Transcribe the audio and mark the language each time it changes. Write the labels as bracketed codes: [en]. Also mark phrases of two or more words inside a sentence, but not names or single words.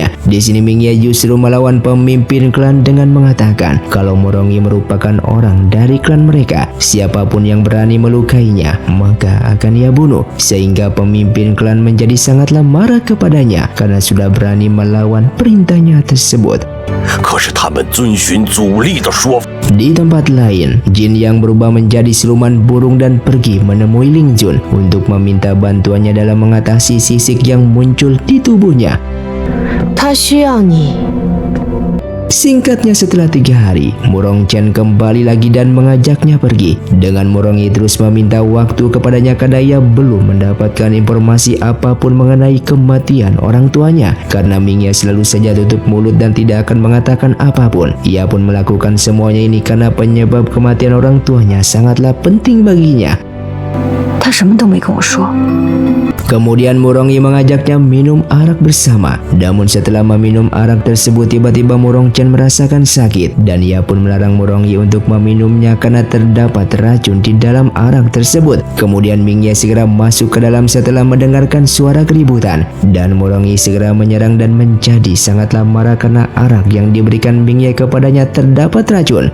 [id] Di sini Ming Ye justru melawan pemimpin klan dengan mengatakan kalau Murong Yi merupakan orang dari klan mereka. Siapapun yang berani melukainya maka akan ia bunuh, sehingga pemimpin klan menjadi sangatlah marah kepadanya karena sudah berani melawan perintahnya tersebut. [zh] 可是他们遵循阻力的说法。 [id] Di tempat lain, Jin yang berubah menjadi siluman burung dan pergi menemui Ling Jun untuk meminta bantuannya dalam mengatasi sisik yang muncul di tubuhnya. [zh] 他需要你。 [id] Singkatnya setelah 3 hari, Murong Chen kembali lagi dan mengajaknya pergi. Dengan Murong Yi terus meminta waktu kepadanya karena ia belum mendapatkan informasi apapun mengenai kematian orang tuanya. Karena Ming Ye selalu saja tutup mulut dan tidak akan mengatakan apapun. Ia pun melakukan semuanya ini karena penyebab kematian orang tuanya sangatlah penting baginya. [zh] 他什么都没跟我说。 [id] Kemudian Murong Yi mengajaknya minum arak bersama. Namun setelah meminum arak tersebut tiba-tiba Murong Chen merasakan sakit dan ia pun melarang Murong Yi untuk meminumnya karena terdapat racun di dalam arak tersebut. Kemudian Ming Ye segera masuk ke dalam setelah mendengarkan suara keributan dan Murong Yi segera menyerang dan menjadi sangatlah marah karena arak yang diberikan Ming Ye kepadanya terdapat racun.